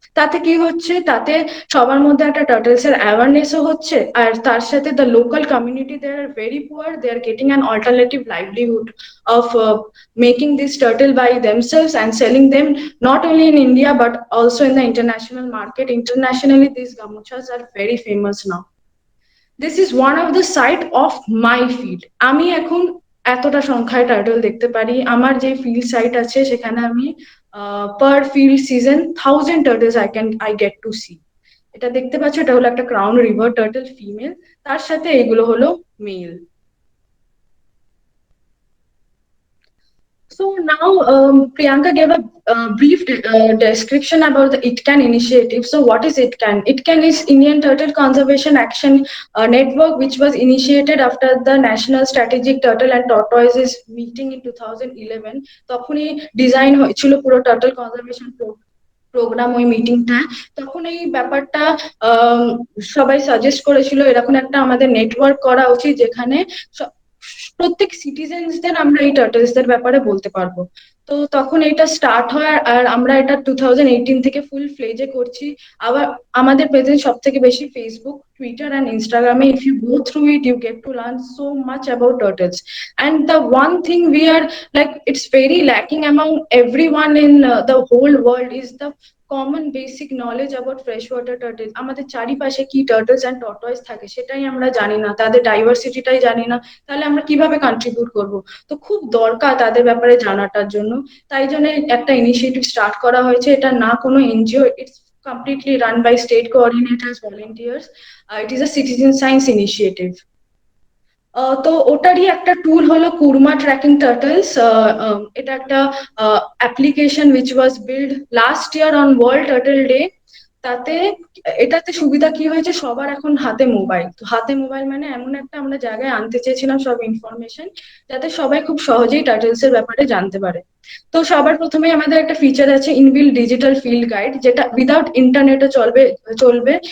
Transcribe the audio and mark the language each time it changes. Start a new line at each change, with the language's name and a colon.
Bangla: তাতে কি হচ্ছে, তাতে সবার মধ্যে একটা টার্টেলস এর অ্যাওয়ারনেসও হচ্ছে, আর তার সাথে
English: The local community, they are very poor, they are getting an alternative livelihood of making this turtle by themselves and selling them not only in India but also in the international market. Internationally, these gamuchas are very famous now. This is one of the site of my field.
Bangla: আমি এখন এতটা সংখ্যায় turtle দেখতে পারি। আমার যে field site আছে সেখানে আমি পার field season 1000 turtles
English: I get to see.
Bangla: এটা দেখতে পাচ্ছ, এটা হলো একটা ক্রাউন রিভার টার্টল ফিমেল, তার সাথে এগুলো হলো mail.
English: So now Priyanka gave a brief description about the ITCAN initiative. So what is ITCAN? ITCAN is Indian Turtle Conservation Action Network, which was initiated after the National Strategic Turtle and Tortoises meeting in 2011.
Bangla: তখনই design হয়েছিল পুরো turtle conservation programme ওই মিটিংটা। তখন এই ব্যাপারটা সবাই suggest করেছিল এরকম একটা আমাদের নেটওয়ার্ক করা উচিত, যেখানে প্রত্যেক সিটিজেন্সদের আমরা এই টার্টলসদের ব্যাপারে বলতে পারবো। তো তখন এটা স্টার্ট হয়, আর আমরা এটা 2018 থেকে ফুল ফ্লেজে করছি। আবার আমাদের প্রেজেন্স সব থেকে বেশি ফেসবুক, টুইটার অ্যান্ড ইনস্টাগ্রামে।
English: If you go through it, you get to learn so much about turtles. And the one thing we are like, it's very lacking among everyone in the whole world is the common basic knowledge about fresh water turtle.
Bangla: আমাদের চারিপাশে কি turtles and tortoise থাকে সেটাই আমরা জানি না, তাদের ডাইভার্সিটিটাই জানি না, তাহলে আমরা কিভাবে কন্ট্রিবিউট করব? তো খুব দরকার তাদের ব্যাপারে জানাটার জন্য। তাই জন্য একটা ইনিশিয়েটিভ স্টার্ট করা হয়েছে। এটা না কোনো NGO,
English: It's completely run by state coordinators, volunteers. It is a citizen science initiative.
Bangla: তো ওটারই একটা টুল হলো কুরমা ট্র্যাকিং টার্টলস। এটা একটা application
English: which was built last year on World Turtle Day.
Bangla: এটাতে সুবিধা কি হয়েছে, সবার এখন হাতে মোবাইল। তো হাতে মোবাইল মানে এমন একটা আমরা জায়গায় আনতে চেয়েছিলাম সব ইনফরমেশন, যাতে সবাই খুব সহজেই টার্টলস এর ব্যাপারে জানতে পারে। তো সবার প্রথমে আমাদের একটা ফিচার আছে ইনবিল্ট ডিজিটাল ফিল্ড গাইড, যেটা উইদাউট ইন্টারনেটে চলবে।